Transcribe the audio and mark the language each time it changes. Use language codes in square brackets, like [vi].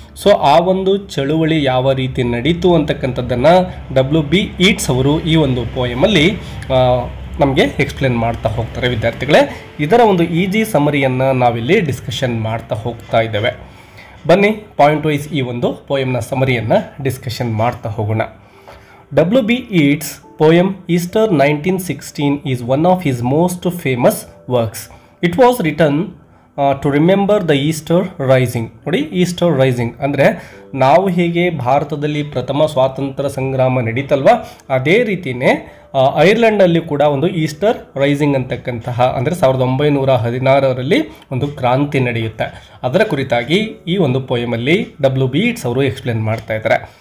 [kn] So ಆ ಒಂದು ಚಳುವಳಿ ಯಾವ ರೀತಿ ನಡೀತು ಅಂತಕ್ಕಂಥದ್ದನ್ನು WB ಯೀಟ್ಸ್ ಅವರು ಈ ಒಂದು ಪೋಯಮಲ್ಲಿ ನಮಗೆ ಎಕ್ಸ್ಪ್ಲೇನ್ ಮಾಡ್ತಾ ಹೋಗ್ತಾರೆ ವಿದ್ಯಾರ್ಥಿಗಳೇ. ಇದರ ಒಂದು ಈಜಿ ಸಮರಿಯನ್ನು ನಾವಿಲ್ಲಿ ಡಿಸ್ಕಷನ್ ಮಾಡ್ತಾ ಹೋಗ್ತಾ ಇದ್ದೇವೆ. ಬನ್ನಿ, ಪಾಯಿಂಟ್ ವೈಸ್ ಈ ಒಂದು ಪೋಯಮ್ನ ಸಮರಿಯನ್ನು ಡಿಸ್ಕಷನ್ ಮಾಡ್ತಾ ಹೋಗೋಣ. [en] WB Yeats poem Easter 1916 is one of his most famous works. It was written to remember the Easter Rising. [kn] ನೋಡಿ, ಈಸ್ಟರ್ ರೈಸಿಂಗ್ ಅಂದರೆ ನಾವು ಹೇಗೆ ಭಾರತದಲ್ಲಿ ಪ್ರಥಮ ಸ್ವಾತಂತ್ರ್ಯ ಸಂಗ್ರಾಮ ನಡೀತಲ್ವ, ಅದೇ ರೀತಿಯೇ ಐರ್ಲೆಂಡಲ್ಲಿ ಕೂಡ ಒಂದು ಈಸ್ಟರ್ ರೈಸಿಂಗ್ ಅಂತಕ್ಕಂತಹ ಅಂದರೆ 1916ರಲ್ಲಿ ಒಂದು ಕ್ರಾಂತಿ ನಡೆಯುತ್ತೆ. ಅದರ ಕುರಿತಾಗಿ ಈ ಒಂದು ಪೋಯಮಲ್ಲಿ WB ಯೀಟ್ಸ್ ಅವರು ಎಕ್ಸ್ಪ್ಲೇನ್ ಮಾಡ್ತಾ ಇದ್ದಾರೆ.